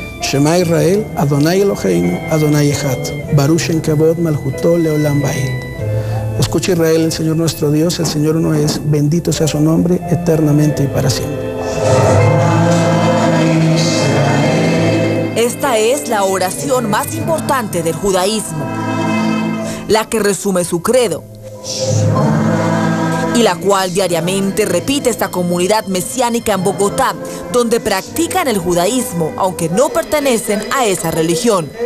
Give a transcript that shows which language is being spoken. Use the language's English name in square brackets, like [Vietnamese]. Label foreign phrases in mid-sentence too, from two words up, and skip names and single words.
[Hebrew] שמע ישראל אדני אלהינו אדני אחד ברוך שם כבוד מלכותו לעולם ועד. [Spanish] Escucha Israel, el Señor nuestro Dios, el Señor uno es, bendito sea su nombre, eternamente y para siempre. Esta es la oración más importante del judaísmo, la que resume su credo, y la cual diariamente repite esta comunidad mesiánica en Bogotá, donde practican el judaísmo, aunque no pertenecen a esa religión.